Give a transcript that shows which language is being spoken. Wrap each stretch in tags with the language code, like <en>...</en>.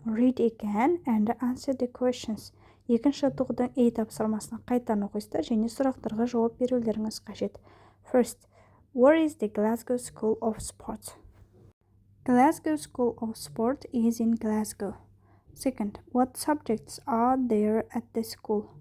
<en>Read again and answer the questions.</en> <kk>Екінші тоқдың тапсырмасына қайтадан оқыңыздар және сұрақтарға жауап берулеріңіз қажет.</kk> <en>First, where is the Glasgow School of Sport? Glasgow School of Sport is in Glasgow. Second, what subjects are there at the school?</en>